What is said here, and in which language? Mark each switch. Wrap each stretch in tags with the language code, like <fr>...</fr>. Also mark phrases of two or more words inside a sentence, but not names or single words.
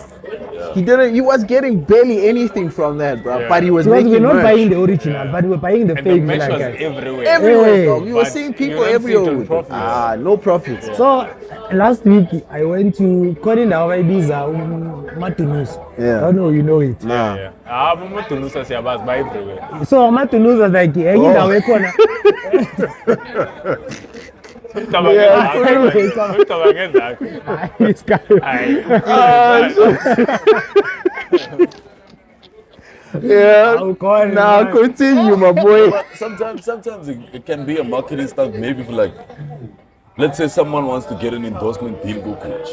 <en>He was getting barely anything from that, bro. Yeah. But he was Because making we're not merch. buying the original, but we're buying the And the fake. merch like was that. everywhere. Everywhere, Hey. dog. We were But seeing you people don't see it everywhere on with it. profits. No profits. So last week I went to Konindawa Ibiza Matunus. Yeah. I don't know, you know it. Nah. Yeah.</en> <zu>Amatunusa siyabazi</zu> <en>by everywhere. So Matunus was like,</en> <zu>hey, indawo ekhona. Ucabange zakho.</zu> <en>This guy. Hayi. Yeah. I'll call him, Now man. continue, my boy. But sometimes it can be a marketing stunt, maybe for like, let's say someone wants to get an endorsement deal with Coach</en>